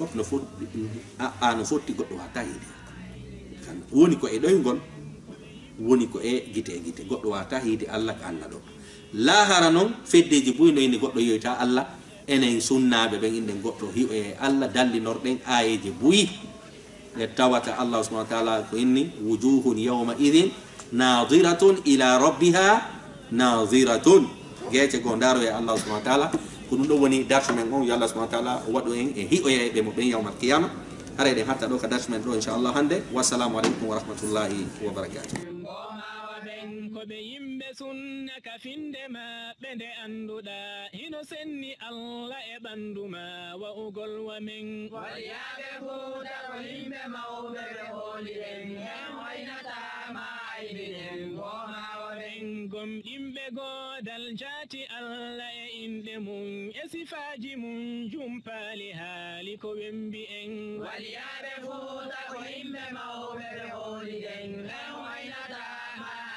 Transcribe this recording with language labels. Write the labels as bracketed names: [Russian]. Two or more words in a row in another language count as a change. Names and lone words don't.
[Fula] fof no foti no fotti goɗɗo wata hiide woni ko e ɗoygol woni ko e gite goɗɗo wata hiide allah ko allah ɗo lahara noon feddeji buyno inde goɗɗo yoyta allah enen sunnaɓe ɓen inden goɗɗo hiɓo e allah dallinorɗen ayeji buyi e tawata [Arabic] الله سبحانه وتعالى [Fula] ko inni [Arabic] وجوه يومئذ ناضرة إلى ربها ناظرة [Fula] geece go ndaro e [Arabic] الله سبحانه وتعالى [Fula] ko ɗum ɗo woni darsu men on yo [Arabic] الله سبحانه وتعالى [Fula] waɗu en e hiɓoyeɓe mo ɓen [Arabic] يوم القيامة [Fula] hara eɗen hatta ɗo ka darsu men ɗo inchallah hande [Arabic] والسلام عليكم ورحمة الله وبركاته [Fula] ko ɓe yimɓe sunna ka finde maɓɓe nde annduɗa hino senni allah e ɓanndu ma wa'ugol wa men waliyaɓe fuuta ko yimɓe mawɓe ɓe hooliɗen hen waynatama aybinen gomawa ɓen gomɗimɓe godal jaati allah e inɗe mum e sifaji mum jumpali haali ko wembi en waliyaɓe fuuta ko yimɓe mawɓe ɓe hooliɗen hen waynatama